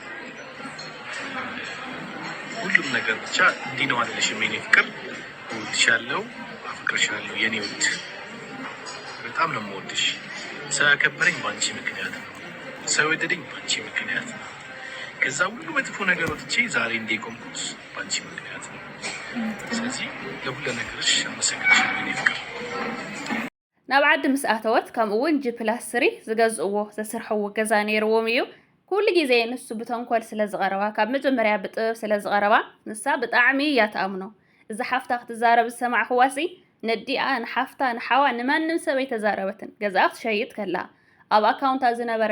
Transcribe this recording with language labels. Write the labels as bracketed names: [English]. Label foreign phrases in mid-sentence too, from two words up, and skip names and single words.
[Amharic] ሁሉም ነገር ብቻ እንዲህ ነው አይደለሽም የኔ ፍቅር። እወድሻለሁ፣ አፈቅርሻለሁ የኔ ውድ። በጣም ነው የምወድሽ። ሰው ያከበረኝ በአንቺ ምክንያት ነው። ሰው የወደደኝ በአንቺ ምክንያት ነው። ከዛ ሁሉ መጥፎ ነገር ወጥቼ ዛሬ እንደቆምኩት በአንቺ ምክንያት ነው። ስለዚህ ለሁሉ ነገርሽ አመሰግንሻለሁ የኔ ፍቅር። [Tigrinya] ናብ ዓዲ ምስ ኣተወት ከምኡውን G+3 ዝገዝእዎ ዘስርሕዎ ገዛ ነይርዎም እዩ። ኩሉ ግዜ ንሱ ብተንኮል ስለ ዝቐረባ ካብ መጀመርያ ብጥበብ ስለ ዝቐረባ ንሳ ብጣዕሚ እያ ተኣምኖ። እዚ ሓፍታ ክትዛረብ ዝሰማዕኽዋሲ ነዲኣ ንሓፍታ ንሓዋ ንማንም ሰብ ኣይተዛረበትን። ገዛ ክትሸይጥ ከላ ኣብ ኣካውንታ ዝነበረ